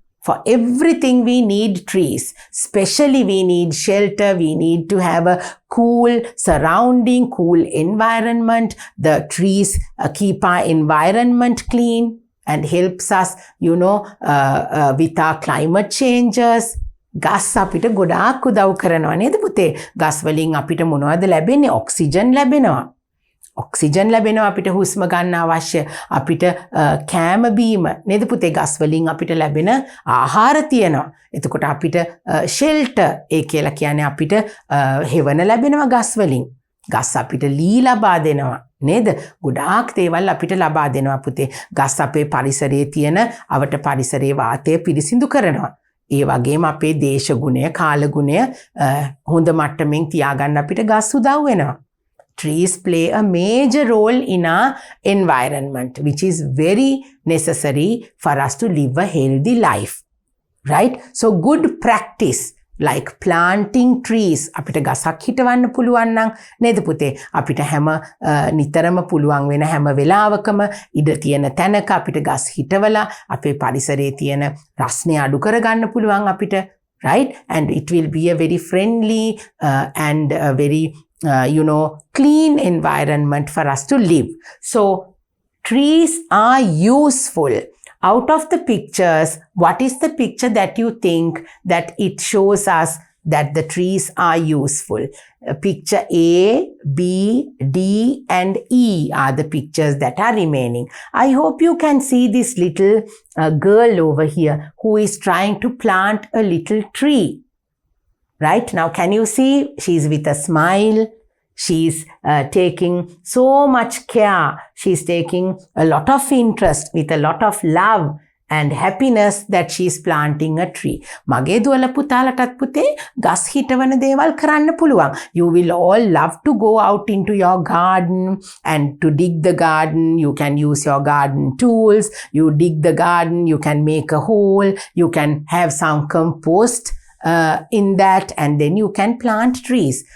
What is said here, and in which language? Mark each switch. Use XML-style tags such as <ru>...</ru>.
<en>For everything we need trees. Especially we need shelter, we need to have a cool surrounding, cool environment. The trees keep our environment clean and helps us, with our climate changes.</en> <si>ගස් අපිට ගොඩාක් උදව් කරනවා නේද පුතේ? ගස් වලින් අපිට මොනවද ලැබෙන්නේ? ඔක්සිජන් ලැබෙනවා. ඔක්සිජන් ලැබෙනවා අපිට හුස්ම ගන්න අවශ්‍ය අපිට කෑම බීම නේද පුතේ ගස් වලින් අපිට ලැබෙන ආහාර තියෙනවා. එතකොට අපිට ෂෙල්ටර් ඒ කියලා කියන්නේ අපිට හෙවන ලැබෙනවා ගස් වලින්. ගස් අපිට ලී ලබා දෙනවා නේද? ගොඩාක් දේවල් අපිට ලබා දෙනවා පුතේ. ගස් අපේ පරිසරයේ තියෙන අවට පරිසරයේ වාතය පිරිසිදු කරනවා. ඒ වගේම අපේ දේශගුණය කාලගුණය හොඳ මට්ටමින් තියාගන්න අපිට ගස් උදව් වෙනවා.</si> <en>Trees play a major role in our environment, which is very necessary for us to live a healthy life. Right? So good practice like planting trees.</en> <si>අපිට ගසක් හිටවන්න පුළුවන් නම් නේද පුතේ? අපිට හැම නිතරම පුළුවන් වෙන හැම වෙලාවකම ඉඩ තියෙන තැනක අපිට ගස් හිටවලා අපේ පරිසරයේ තියෙන රස්නේ අඩු කරගන්න පුළුවන් අපිට.</si> <en>Right? And it will be a very friendly and very clean environment for us to live. So trees are useful. Out of the pictures, what is the picture that you think that it shows us that the trees are useful? Picture A, B, D and E are the pictures that are remaining. I hope you can see this little girl over here who is trying to plant a little tree. Right now, can you see? She's with a smile. She's taking so much care. She's taking a lot of interest with a lot of love and happiness that she's planting a tree.</en> <si>මගේ දුවල පුතාලටත් පුතේ ගස් හිටවන දේවල් කරන්න පුළුවන්.</si> <en>You will all love to go out into your garden and to dig the garden. You can use your garden tools. You dig the garden. You can make a hole. You can have some compost in that and then you can plant trees.</en>